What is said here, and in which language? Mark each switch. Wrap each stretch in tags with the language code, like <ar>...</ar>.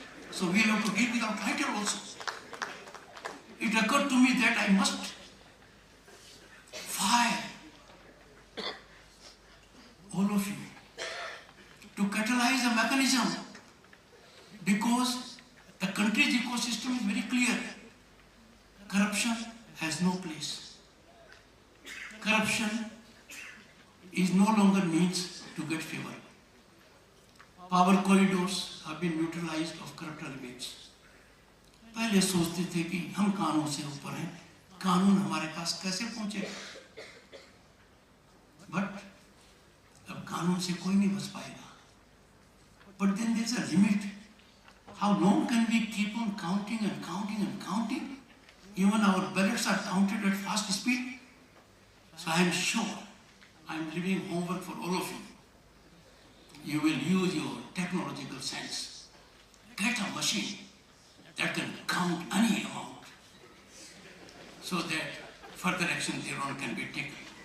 <en>So we have to deal with our title also. It occurred to me that I must fire all of you to catalyze a mechanism, because the country's ecosystem is very clear. Corruption has no place. Corruption is no longer means to get favor. Power corridors have been neutralized of corrupt elements.</en> <hi>पहले सोचते थे कि हम कानून से ऊपर हैं, कानून हमारे पास कैसे पहुंचे? But अब कानून से कोई नहीं बच पाएगा.</hi> <en>But then there's a limit. How long can we keep on counting and counting and counting? Even our ballots are counted at fast speed. So I am sure I am leaving homework for all of you. You will use your technological sense. Get a machine that can count any amount so that further action thereon can be taken.</en>